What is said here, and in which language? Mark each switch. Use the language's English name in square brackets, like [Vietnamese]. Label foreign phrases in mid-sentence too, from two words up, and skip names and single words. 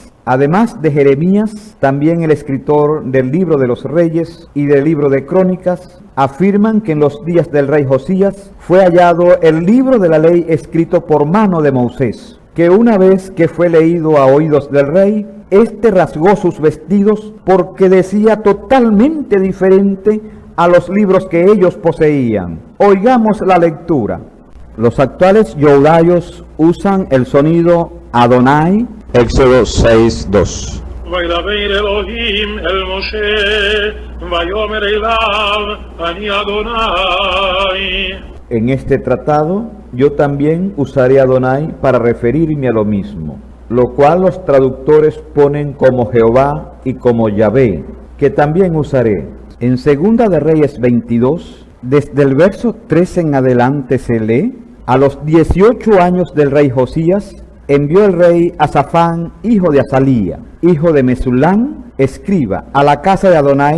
[Spanish] Además de Jeremías, también el escritor del libro de los Reyes y del libro de Crónicas afirman que en los días del rey Josías fue hallado el libro de la ley escrito por mano de Moisés, que una vez que fue leído a oídos del rey, éste rasgó sus vestidos porque decía totalmente diferente a los libros que ellos poseían. Oigamos la lectura. Los actuales yodayos usan el sonido Adonai. Éxodo 6:2. [Hebrew] וידבר אלוהים אל משה, ויאמר אליו, אני אדוני. [Spanish] En este tratado, yo también usaré Adonai para referirme a lo mismo, lo cual los traductores ponen como Jehová y como Yahvé, que también usaré. En Segunda de Reyes 22, desde el verso 13 en adelante se lee: a los 18 años del rey Josías, envió el rey a Safán, hijo de Azalía, hijo de Mesulán, escriba, a la casa de Adonai,